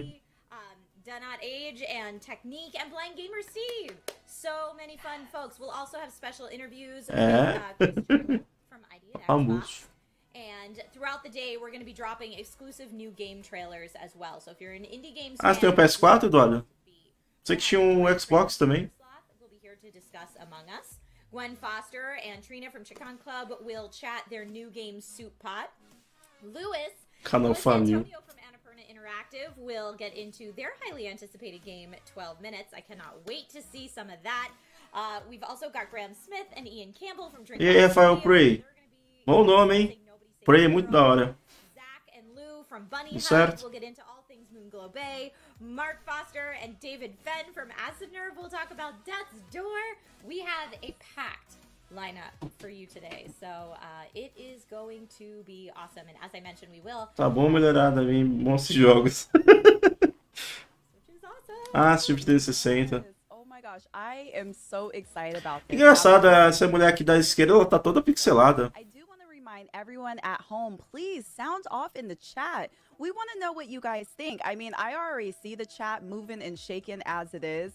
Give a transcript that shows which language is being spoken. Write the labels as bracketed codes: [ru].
[en] ABC, Donut Age and Technique and Blind Gamer Steve. So many fun folks. We'll also have special interviews with Christian from ID at Xbox. [pt] Famoso. [en] And throughout the day, we're going to be dropping exclusive new game trailers as well. So if you're an indie games [pt] Você tem o PS4, Eduardo? Você que tinha um Xbox também. [en] we'll be here to discuss Among Us. Gwen Foster and Trina from Chicken Club will chat their new game Soup Pot. [pt] Canal Família. [en] Antonio from Annapurna Interactive will get into their highly anticipated game 12 Minutes. I cannot wait to see some of that. We've also got Graham Smith and Ian Campbell from Drink. [pt] E aí, Rafael Prey? Bom nome, hein? Prey é muito da hora. [en] Zach and Lou from Bunny [pt] Tudo [en] Hut [pt] certo? [en] will get into all things Moonglow Bay. Mark Foster and David Fenn from Acid Nerve will talk about Death's Door. We have a packed lineup for you today, so it is going to be awesome. And as I mentioned, we will. [pt] Tá bom, melhorada, hein? Bons jogos. [en] Which is awesome. Super 360. Oh my gosh, I am so excited about this. [pt] Engraçado, essa mulher aqui da esquerda, ela tá toda pixelada. [en] I do want to remind everyone at home, please sound off in the chat. We want to know what you guys think. I mean, I already see the chat moving and shaking as it is.